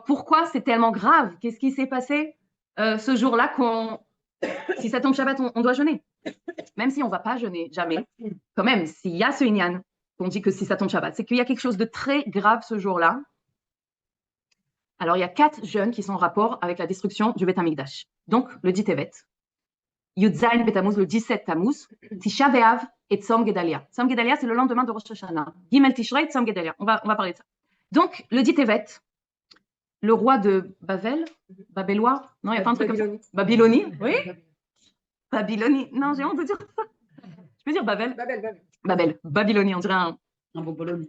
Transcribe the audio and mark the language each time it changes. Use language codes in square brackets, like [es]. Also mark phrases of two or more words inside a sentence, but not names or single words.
[fr] Pourquoi c'est tellement grave? Qu'est-ce qui s'est passé ce jour-là si ça tombe Shabbat, on doit jeûner? Même si on ne va pas jeûner, jamais. Quand même, s'il y a ce inyan, qu'on dit que si ça tombe Shabbat, c'est qu'il y a quelque chose de très grave ce jour-là. Alors, il y a 4 jeûnes qui sont en rapport avec la destruction du Beth Amikdash. Donc, le 10 Tevet, [he] יוד זין בתמוז, [fr] le 17 Tammuz, Tisha B'Av et Tzom Gedalia. Tzom Gedalia, c'est le lendemain de Rosh Hashanah. [he] גימל תשרי, [fr] Tzom Gedalia. On va parler de ça. Donc, le 10 Tevet, le roi de Babel, Babélois, non, il n'y a pas un truc comme ça. Babylonie, oui. Babylonie, non, j'ai honte de dire ça. Je peux dire Babel? Babel, Babylonie, on dirait un bon Bologna.